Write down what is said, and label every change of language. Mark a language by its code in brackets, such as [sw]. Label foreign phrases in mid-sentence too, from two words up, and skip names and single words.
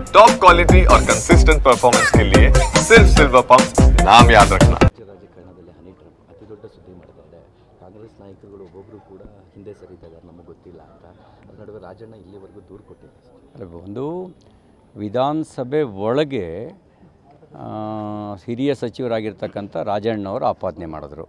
[en] top quality [hi] और [en] consistent performance [hi] के लिए सिर्फ सिल्वर पंप नाम याद रखना। [kn] ರಾಜಕಾರಣದಲ್ಲಿ [en] honey trap [kn] ಅತಿ ದೊಡ್ಡ ಸುದ್ದಿ ಮಾಡ್ತಾ ಇದೆ. ಕಾಂಗ್ರೆಸ್ ನಾಯಕರುಗಳು ಒಬ್ಬೊಬ್ಬರು ಕೂಡ ಹಿಂದೆ ಸರಿತಾ ಇದ್ದಾರೆ, ನಮಗೆ ಗೊತ್ತಿಲ್ಲ ಅಂತ. ಅದರ ನಡುವೆ ರಾಜಣ್ಣ ಇಲ್ಲಿವರೆಗೂ ದೂರು ಕೊಟ್ಟಿದ್ದಾರೆ. ಒಂದು ವಿಧಾನಸಭೆ ಒಳಗೆ ಹಿರಿಯ ಸಚಿವರಾಗಿರ್ತಕ್ಕಂಥ ರಾಜಣ್ಣವರು ಆಪಾದನೆ ಮಾಡಿದ್ರು.